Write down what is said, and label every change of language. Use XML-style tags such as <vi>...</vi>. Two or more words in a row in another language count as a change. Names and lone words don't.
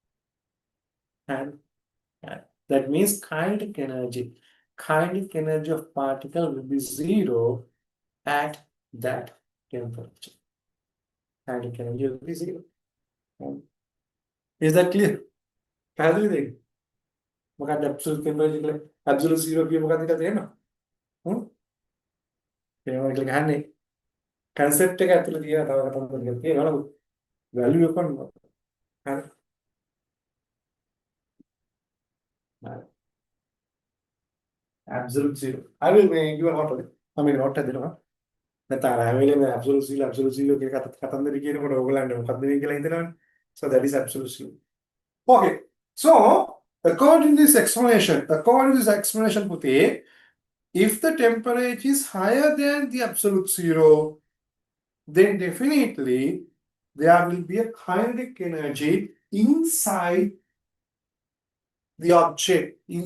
<en>And that means kinetic energy. kinetic energy of particle will be zero at that temperature. Kinetic energy will be zero. Is that clear?</en> <si>පැහැදිලිද ඒක? මොකක්ද</si> <en>absolute temperature</en> <si>කියලා?</si> <en>absolute zero</en> <si>කිය මොකක්ද කියලා තේරෙනවද? හ්ම්? ඒවා කියලා ගහන්නේ concept එක ඇතුළේ තියෙන තව කතාවක් ටිකක් තියෙනවා නේද? value එක මොනවද? හරි. හරි.</si> <en>absolute zero. I will make you a note of it.</en> <si>මම note එක දෙනවා. නැත්නම් අර හැම වෙලේම</si> <en>absolute zero</en> <si>කියන කතන්දරේ කියනකොට ඕගොල්ලන්ට මොකක්ද වෙන්නේ කියලා හිතනවනේ.</si> <en>So that is absolute zero. Okay. So according to this explanation, Puti, if the temperature is higher than the absolute zero, then definitely there will be a kinetic energy inside the object.</en>